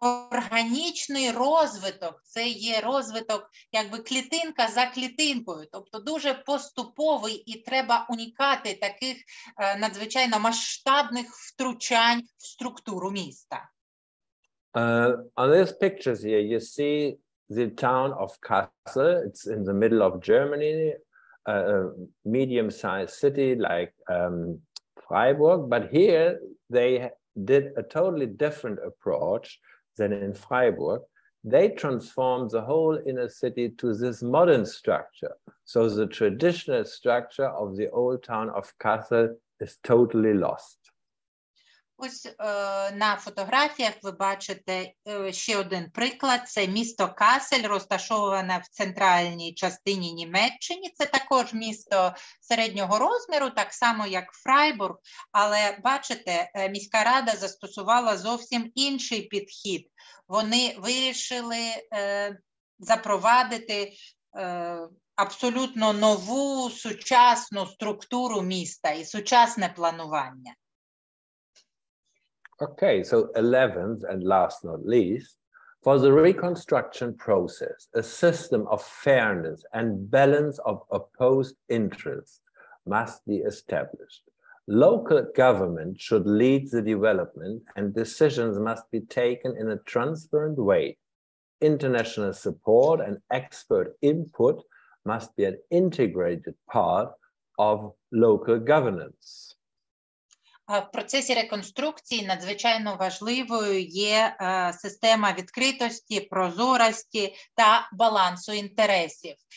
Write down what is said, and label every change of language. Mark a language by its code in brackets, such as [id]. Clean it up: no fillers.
[uk] органічний розвиток – це є розвиток якби клітинка за клітинкою, тобто дуже поступовий, і треба уникати таких надзвичайно масштабних втручань в структуру міста. [en] On these pictures here, you see the town of Kassel. It's in the middle of Germany, a medium-sized city like Freiburg. But here they did a totally different approach than in Freiburg. They transformed the whole inner city to this modern structure. So the traditional structure of the old town of Kassel is totally lost. [uk] Ось на фотографіях ви бачите ще один приклад. Це місто Касель, розташоване в центральній частині Німеччини. Це також місто середнього розміру, так само як Фрайбург. Але бачите, міська рада застосувала зовсім інший підхід. Вони вирішили запровадити абсолютно нову сучасну структуру міста і сучасне планування. [en] Okay, so 11th and last not least, for the reconstruction process, a system of fairness and balance of opposed interests must be established. Local government should lead the development and decisions must be taken in a transparent way. International support and expert input must be an integrated part of local governance. [uk] В процесі реконструкції надзвичайно важливою є система відкритості, прозорості та балансу інтересів.